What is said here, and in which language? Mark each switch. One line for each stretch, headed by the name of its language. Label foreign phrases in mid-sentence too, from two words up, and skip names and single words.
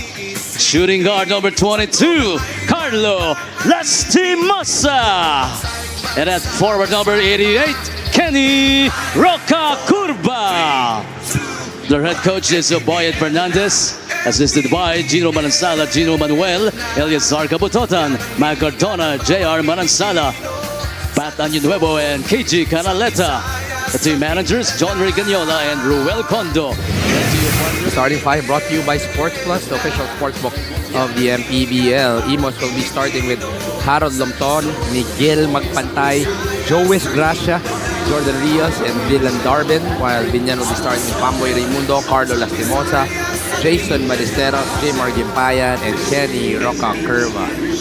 English: Shooting guard number 22, Carlo Lastimosa. And at forward number 88, Kenny Roca Curva. The head coach is Boyet Fernandez, assisted by Gino Manansala, Gino Manuel, Eliazar Cabutotan, Mac Cardona, JR Manansala, Pat Añunuevo, and KG Canaleta. The team managers, John Reganyola and Ruel Condo. Starting 5 brought to you by Sports Plus, the official sportsbook of the MPBL. Imus will be starting with Harold Lomton, Miguel Magpantay, Joes Gracia, Jordan Rios, and Dylan Darbin, while Biñan will be starting with Pamboy Raimundo, Carlo Lastimosa, Jason Ballesteros, Jamar Gimpayan, and Kenny Roca Curva.